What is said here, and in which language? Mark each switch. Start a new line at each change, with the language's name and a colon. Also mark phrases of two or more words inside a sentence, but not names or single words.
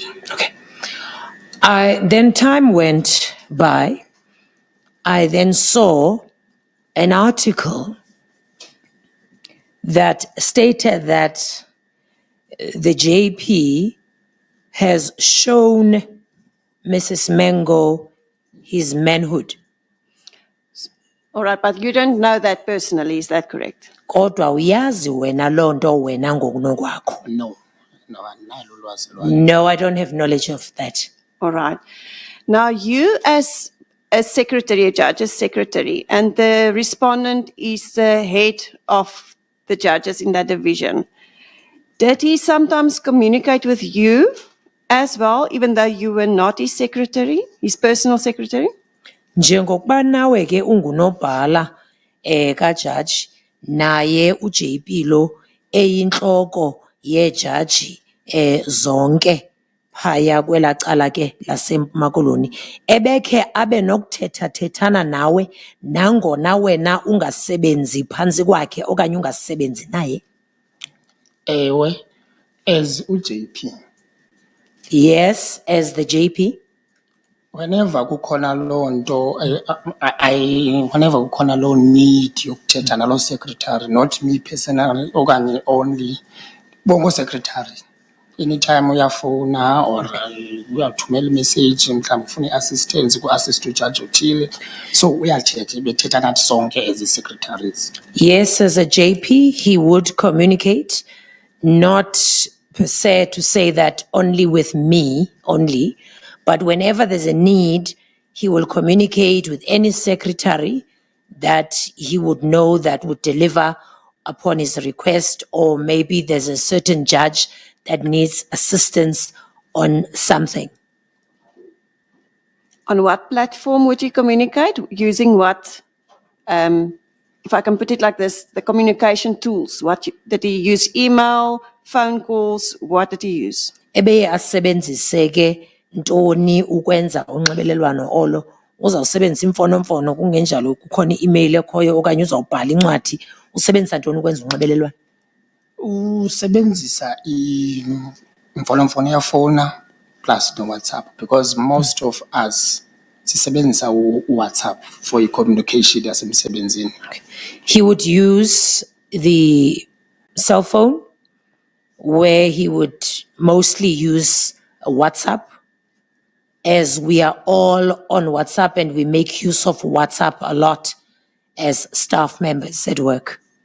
English: Okay. Then time went by. I then saw an article that stated that the JP has shown Mrs. Mengo his manhood. All right, but you don't know that personally, is that correct?
Xhosa: Kodwa uyazi wena loo nto wena ngokunokwakho.
English: No, No,
Xhosa: andinalo ulwazi lwayo.
English: No, I don't have knowledge of that. All right. Now, you as a secretary, a judge's secretary, and the respondent is the head of the judges in that division. Did he sometimes communicate with you as well, even though you were not his secretary, his personal secretary?
Xhosa: Njengokuba nawe ke ungunobhala kajaji naye uJP lo eyinhloko yejaji zonke phaya kwela cala ke laseMpuma Koloni ebekhe abe nokuthetha nawe nangona wena ungasebenzi phansi kwakhe okanye ungasebenzi naye. Ewe, as uJP.
English: Yes, as the JP.
Xhosa: Whenever kukhona loo nto, whenever kukhona loo need yokuthetha naloo secretary,
English: not me personally,
Xhosa: okanye only, bongo secretary. Anytime uyafona or uyathumela imessage mhlawumbi ufuna i-assistance ku-assist ujaji othile, so uyathetha bethetha nathi sonke as i-secretaries.
English: Yes, as a JP, he would communicate, not per se to say that only with me only, but whenever there's a need, he will communicate with any secretary that he would know that would deliver upon his request, or maybe there's a certain judge that needs assistance on something. On what platform would you communicate? Using what? If I can put it like this, the communication tools. Did he use email, phone calls? What did he use?
Xhosa: Ebeye asebenzise ke ntoni ukwenza unxibelelwano olo uzawusebenzisa imfonomfono kungenjalo kukhona i-email ekhoyo okanye uzawubhala incwadi usebenzisa ntoni ukwenza unxibelelwano? Usebenzisa imfonomfono yafona plus no-WhatsApp, because most of us sisebenzisa uWhatsApp for i-communication yasemsebenzini.
English: He would use the cell phone, where he would mostly use WhatsApp, as we are all on WhatsApp and we make use of WhatsApp a lot as staff members at work.